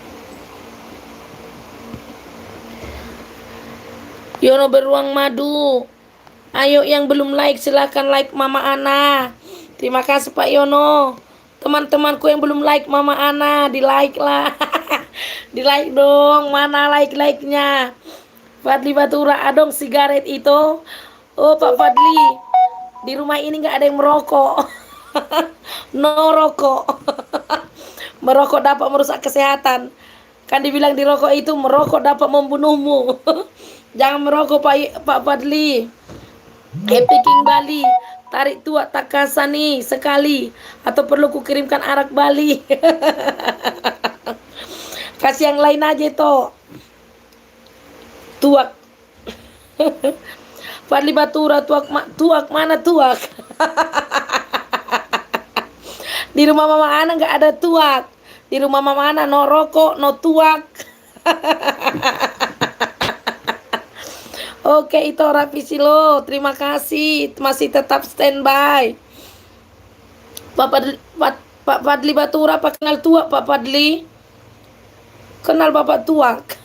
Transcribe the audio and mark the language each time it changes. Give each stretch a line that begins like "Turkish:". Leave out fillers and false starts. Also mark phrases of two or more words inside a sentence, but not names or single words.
Indonesian: Yono Beruang Madu, Ayo yang belum like silahkan like Mama Ana. Terima kasih Pak Yono. Teman-temanku yang belum like Mama Ana, di like lah. Di like dong, mana like-like-nya. Fadli Batura, adong sigaret itu. Oh Pak Fadli, di rumah ini nggak ada yang merokok. No rokok. Merokok dapat merusak kesehatan. Kan dibilang di rokok itu merokok dapat membunuhmu. Jangan merokok Pak Fadli. Happy King Bali. Tarik tuak tak kasani sekali. Atau perlu kukirimkan arak Bali. Kasih yang lain aja toh. Tuak. Fadli Batura, tuak mana tuak? Di rumah Mama Ana nggak ada tuak. Di rumah Mama Ana no rokok, no tuak. Oke, itu Rapi Silo. Terima kasih masih tetap standby. Pak Fadli Batura, Pak kenal tuak Pak Fadli? Kenal Bapak tuak?